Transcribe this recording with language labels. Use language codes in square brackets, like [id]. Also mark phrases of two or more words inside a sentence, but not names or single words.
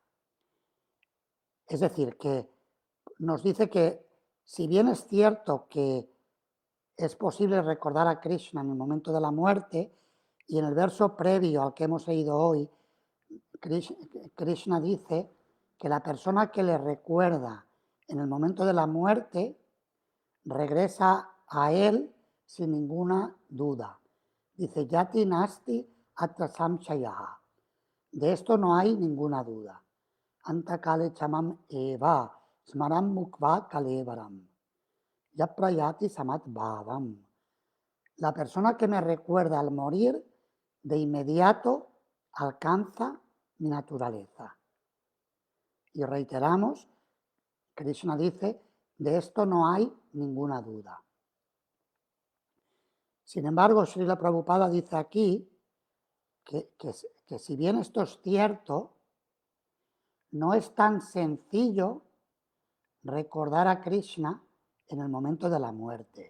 [es] Es decir, que nos dice que si bien es cierto que es posible recordar a Krishna en el momento de la muerte, y en el verso previo al que hemos leído hoy, Krishna dice que la persona que le recuerda en el momento de la muerte regresa a él sin ninguna duda. Dice, [sa] याति नास्ति अत्र संशयः. [es] De esto no hay ninguna duda. [sa] अन्तकाले च माम् एव स्मरन् मुक्त्वा कलेवरम्. यः प्रयाति स मद्भावम्. [es] La persona que me recuerda al morir, de inmediato alcanza mi naturaleza. Y reiteramos, Krishna dice, de esto no hay ninguna duda. Sin embargo, Srila Prabhupada dice aquí que si bien esto es cierto, no es tan sencillo recordar a Krishna en el momento de la muerte.